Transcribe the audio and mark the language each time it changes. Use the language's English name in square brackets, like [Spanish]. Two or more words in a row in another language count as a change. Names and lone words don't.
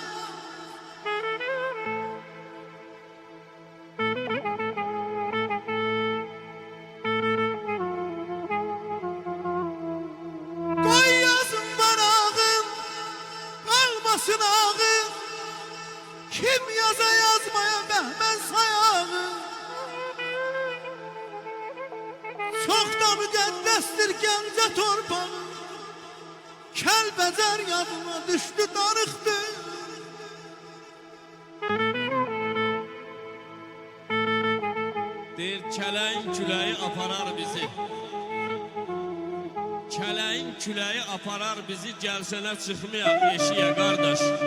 [Turkish] Koy yazın bana ağın, kalmasın ağın. [Azerbaijani] Kim yaza yazmaya Bəhmən sayanı. Çok da müqəddəsdir Gəncə torpağı. Kəlbəzər yadıma düşdü, darıqdı. Deyir, kələyin küləyi aparar bizi. Kələyin küləyi aparar bizi, gəlsənə çıxmayaq eşiyə qardaş.